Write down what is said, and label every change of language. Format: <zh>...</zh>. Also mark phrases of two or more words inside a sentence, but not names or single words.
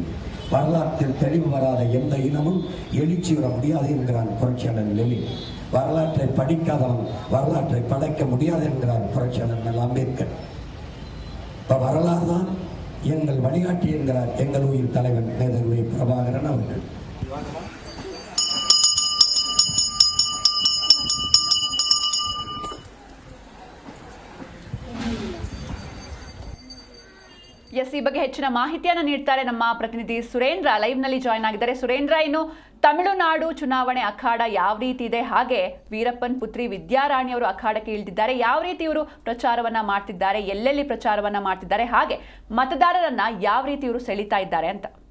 <ta>வரலாற்றில் தெளிவு வராத எந்த இனமும் எழுச்சி வர முடியாது என்கிறான் புரட்சியாளர் லெனின். வரலாற்றை படிக்காதவன் வரலாற்றை படைக்க முடியாது என்கிறான் புரட்சியாளர் அம்பேத்கர். இப்ப வரலாறு தான் எங்கள் வழிகாட்டி என்கிறார் எங்கள் உயிர் தலைவன் மேதகுவே பிரபாகரன் அவர்கள்.</ta> <kn>ಎಸ್, ಈ ಬಗ್ಗೆ ಹೆಚ್ಚಿನ ಮಾಹಿತಿಯನ್ನು ನೀಡ್ತಾರೆ ನಮ್ಮ ಪ್ರತಿನಿಧಿ ಸುರೇಂದ್ರ. ಲೈವ್ ನಲ್ಲಿ ಜಾಯ್ನ್ ಆಗಿದ್ದಾರೆ. ಸುರೇಂದ್ರ, ಇನ್ನು ತಮಿಳುನಾಡು ಚುನಾವಣೆ ಅಖಾಡ ಯಾವ ರೀತಿ ಇದೆ, ಹಾಗೆ ವೀರಪ್ಪನ್ ಪುತ್ರಿ ವಿದ್ಯಾರಾಣಿ ಅವರು ಅಖಾಡಕ್ಕೆ ಇಳಿದಿದ್ದಾರೆ, ಯಾವ ರೀತಿ ಇವರು ಪ್ರಚಾರವನ್ನ ಮಾಡ್ತಿದ್ದಾರೆ, ಎಲ್ಲೆಲ್ಲಿ ಪ್ರಚಾರವನ್ನ ಮಾಡ್ತಿದ್ದಾರೆ, ಹಾಗೆ ಮತದಾರರನ್ನ ಯಾವ ರೀತಿ ಇವರು ಸೆಳೀತಾ ಇದ್ದಾರೆ ಅಂತ?</kn>